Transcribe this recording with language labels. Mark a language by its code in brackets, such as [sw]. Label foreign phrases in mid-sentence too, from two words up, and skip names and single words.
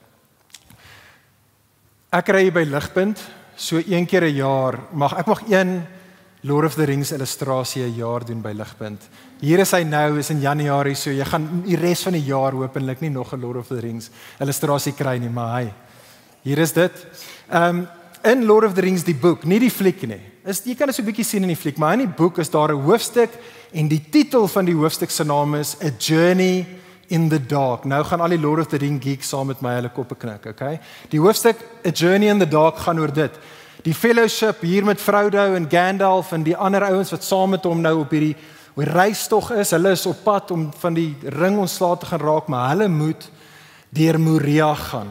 [af] Ek ry by Ligpunt so 1 keer 'n jaar, ek mag een Lord of the Rings illustrasie 'n jaar doen by Ligpunt. Hier is hy nou, is in Januarie, so jy gaan die res van die jaar hopelik nie nog 'n Lord of the Rings illustrasie kry nie, maar hy. Hier is dit. In Lord of the Rings die boek, nie die fliek nie. Jy kan dit so 'n bietjie sien in die fliek, maar in die boek is daar 'n hoofstuk en die titel van die hoofstuk se naam is A Journey in the Dark. Nou gaan al die Lord of the Ring geeks saam met my hulle koppe knik, okay? Die hoofstuk A Journey in the Dark gaan oor dit. Die fellowship hier met Frodo en Gandalf en die ander ouens wat saam met hom nou op hierdie reistog is, hulle is op pad om van die ring ontslae te gaan raak, maar hulle moet deur Moria gaan.